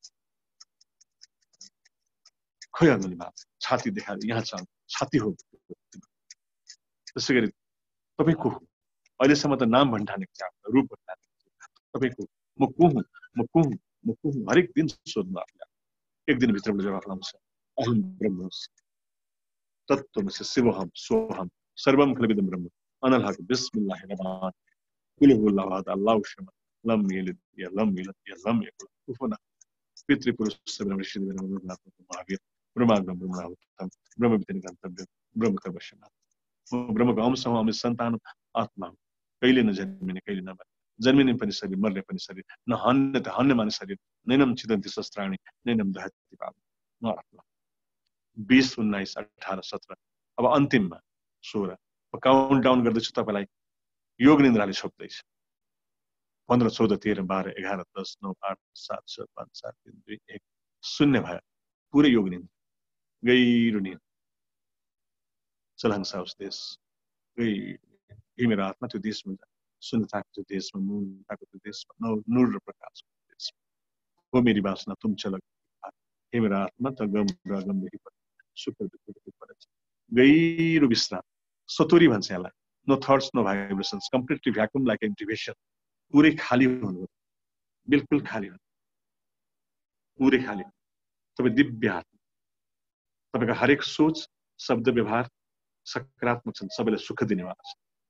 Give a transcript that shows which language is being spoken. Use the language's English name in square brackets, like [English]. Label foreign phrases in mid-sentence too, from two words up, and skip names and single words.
[Nepali] खै अङ्गुलीमाल? छाती देखाएर यहाँ छ, छाती हो। त्यसै गरी तपाईँ को हो? अहिलेसम्म त नाम भन्ठानेको छ, रूप भन्ठानेको छ। तपाईँ को? म को हुँ? म को हुँ? म को हुँ? हरेक दिन सोध्नु आफूलाई। एक दिन भित्रबाट जवाफ आउँछ। [Sanskrit] अहम ब्रह्मास्मि, तत्त्वमसि, शिवोऽहं सोऽहं, सर्वं खलविदं ब्रह्म, [Arabic] أنا الحق, بسم الله الرحمن الرحيم قل هو الله أحد الله الصمد لم يلد ولم يولد ولم يكن له كفوا أحد. [Sanskrit] पितृपुरुष ऋषि महावीर, ब्रह्माग्रम ब्रह्मणाहुतम, ब्रह्म विद्या गन्तव्यम, ब्रह्म तपस्या। [Nepali] ब्रह्मको अंश हौँ, हामी सन्तान आत्मा हौँ। कहिले नजन्मिने, कहिले नमर्ने, जन्मिने पनि शरीर, मर्ने पनि शरीर, न हन्ने त हन्ने माने शरीर, [Sanskrit] नैनम छिदन्ति शस्त्राणि, नैनम दहति पावक। [Nepali] म आत्मा। 20, 19, 18, 17, अब अन्तिममा 16। काउन्ट डाउन गर्दैछु, तपाईँलाई योग निन्द्राले छोप्दैछ। 15, 14, 13, 12, 11, 10, 9, 8, 7, 6, 5, 4, 3, 2, 1 शून्य भयो। पुरै योग निन्द्रा, गहिरो निन्द्रा। चलहंसा उस देश, हे मेरो आत्मा त्यो देशमा जा, शून्यताको त्यो देशमा, मौनताको त्यो देशमा, नूर र प्रकाशको देशमा हो मेरी वासना तुम चल। हे मेरो आत्मा त गम र अगमदेखि सुख र दुःखदेखि पर गहिरो विश्राम, सतोरी भन्छ यसलाई। [English] no thoughts, no vibrations, completely vacuum like activation, [Nepali] पुरै खाली हुनु, बिल्कुल खाली हुनु, पुरै खाली। तपाईँ दिव्य आत्मा, तपाईँको हरेक सोच शब्द व्यवहार सकारात्मक छन्, सबैलाई सुख दिनेवाला छ।